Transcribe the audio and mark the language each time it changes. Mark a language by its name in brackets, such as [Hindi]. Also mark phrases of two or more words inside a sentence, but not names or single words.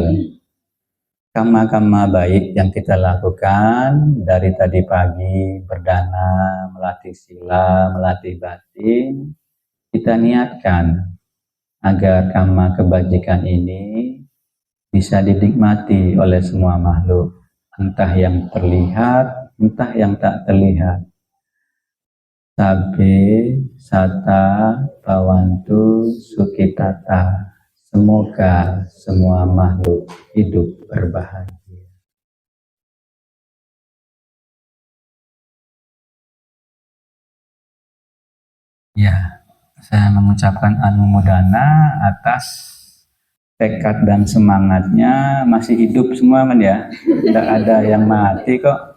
[Indonesian] Kama-kama baik yang kita lakukan dari tadi pagi, berdana, melatih sila, melatih batin, kita niatkan agar kama kebajikan ini bisa dinikmati oleh semua makhluk, entah yang terlihat, entah yang tak terlihat. [Pali] Sabe sata bawantu sukitata. [Indonesian] Semoga semua makhluk hidup berbahagia. Ya, saya mengucapkan anumodana atas tekad dan semangatnya, masih hidup semua kan ya, tidak ada yang mati kok.